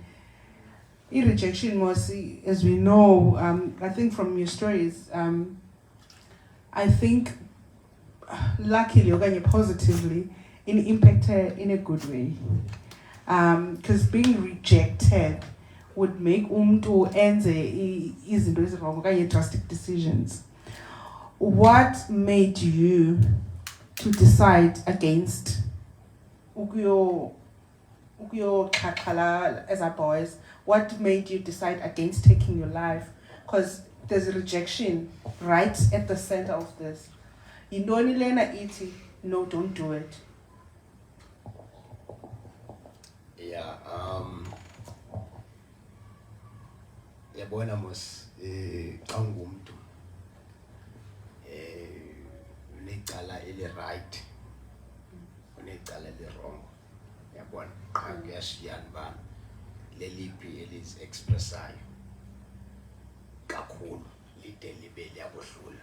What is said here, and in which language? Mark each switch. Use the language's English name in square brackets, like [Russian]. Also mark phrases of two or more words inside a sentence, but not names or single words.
[English] Rejection was, as we know, I think from your stories, I think luckily or positively it impacted in a good way. Because being rejected would make [Xhosa] umntu enze izinto ezirong okanye [English] drastic decisions. What made you to decide against [Xhosa] ukuyo chakala [English] as a boys? What made you decide against taking your life? Because there's rejection right at the center of this. [Xhosa] Yintoni lena ithi no, [English] don't do it. Yeah, [Xhosa] yabona mos xa ungumntu unecala eli-right unecala eli-wrong, yabona qha kuyashiyana uba leliphi elizi-expressayo kakhulu lide libe liyabohlula.